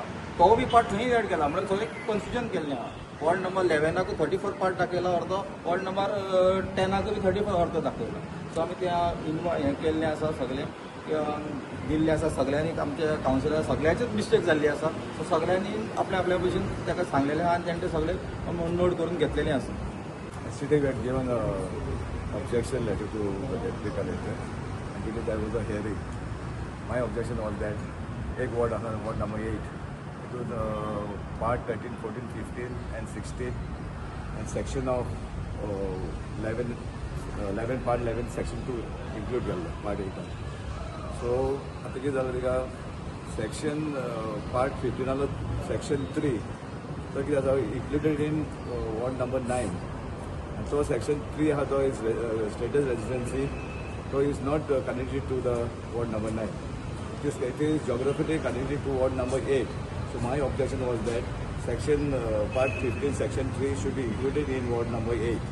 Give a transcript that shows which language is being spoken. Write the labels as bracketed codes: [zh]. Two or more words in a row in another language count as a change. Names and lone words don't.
[kok] तो बी पार्ट थंय एड केला म्हणजे सगळें कन्फ्युजन केल्लें आहा. [en] ward number [kok] 11 34 पार्ट दाखयला अर्दो, [en] ward number [kok] 10 बी 34 अर्दो दाखयला. सो आमी त्या हें केल्लें आसा सगळें दिल्लें आसा सगळ्यांनी आमच्या कावन्सिलर सगळ्यांचीच मिस्टेक जाल्ली आसा. सो सगळ्यांनी आपल्या आपल्या भशेन ताका सांगलेलें आहा आनी तेणें तें सगळें नोट करून घेतलेलें आसा. [en] Yesterday we had given a objection letter to the deputy collector and today there was a hearing. My objection was that एक ward number 8 it was part 13, 14, 15 and 16 and section of 11 part 11 section 2 include part 8. [kok] So आता कितें जालें तिका [en] section part [kok] 15 आलो section 3 तो कितें जाता [en] included in ward number 9. And so section 3 has is status residency, so is not connected to the ward number 9. It is geographically connected to ward number 8. So my objection was that section part 15 section 3 should be included in ward number 8.